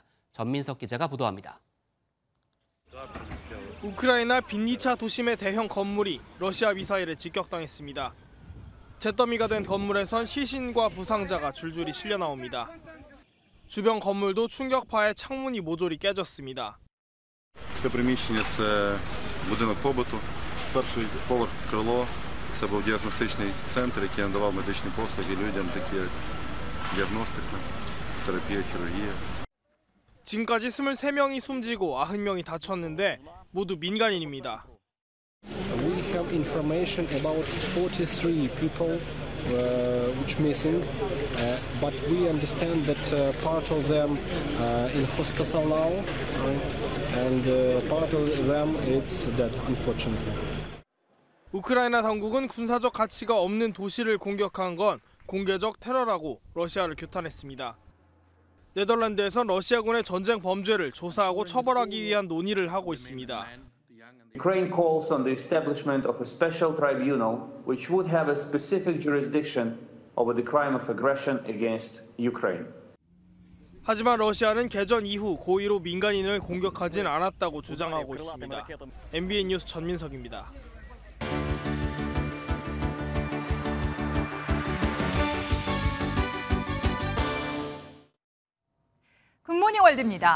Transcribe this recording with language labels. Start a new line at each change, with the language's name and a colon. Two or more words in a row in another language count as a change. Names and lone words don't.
Korean: 전민석 기자가 보도합니다. 우크라이나 빈니차 도심의 대형 건물이 러시아 미사일에 직격당했습니다. 잿더미가 된 건물에선 시신과 부상자가 줄줄이 실려 나옵니다. 주변 건물도 충격파에 창문이 모조리 깨졌습니다.
Ukrainian: Це приміщення – це будинок побуту, перший поверх крило. Це був діагностичний центр, який надавав медичні послуги людям, такі як діагностика, терапія, хірургія.
Korean: 지금까지 23명이 숨지고 90명이 다쳤는데 모두 민간인입니다.
English: have information about 43 people which missing, but we understand that part of them in hospital now, and part of them is dead, unfortunately.
Korean: 우크라이나 당국은 군사적 가치가 없는 도시를 공격한 건 공개적 테러라고 러시아를 규탄했습니다. 네덜란드에선 러시아군의 전쟁 범죄를 조사하고 처벌하기 위한 논의를 하고 있습니다.
English: Ukraine calls on the establishment of a special tribunal which would have a specific jurisdiction over the crime of aggression against Ukraine.
Korean: 하지만 러시아는 개전 이후 고의로 민간인을 공격하진 않았다고 주장하고 있습니다. MBN 뉴스 전민석입니다. 굿모닝 월드입니다.